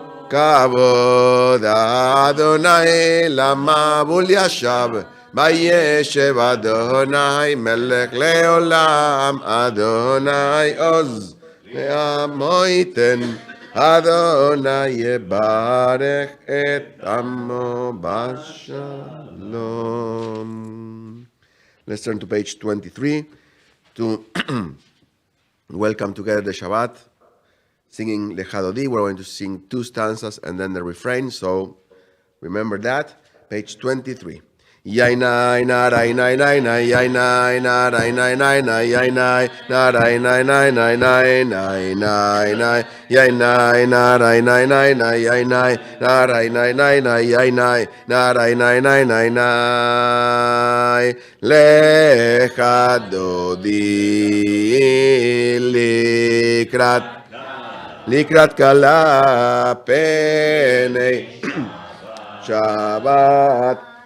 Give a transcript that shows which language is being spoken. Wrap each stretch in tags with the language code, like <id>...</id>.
<he>כבוד אדוני למבול ישב, וישב אדוני מלך לעולם, אדוני עוז לעמו ייתן, אדוני יברך את עמו בשלום.</he> <en>Let's turn to page 23 to welcome together the Shabbat. Singing Lecha Dodi, we're going to sing 2 stanzas and then the refrain, so remember that. Page 23. Yainai narai nai nai nai yainai narai nai nai nai yainai narai nai nai nai nai nai nai nai yainai narai nai nai nai yainai narai nai nai nai yainai narai nai nai nai nai</en> <he>Lecha Dodi לקראת כלה פני שבת</he>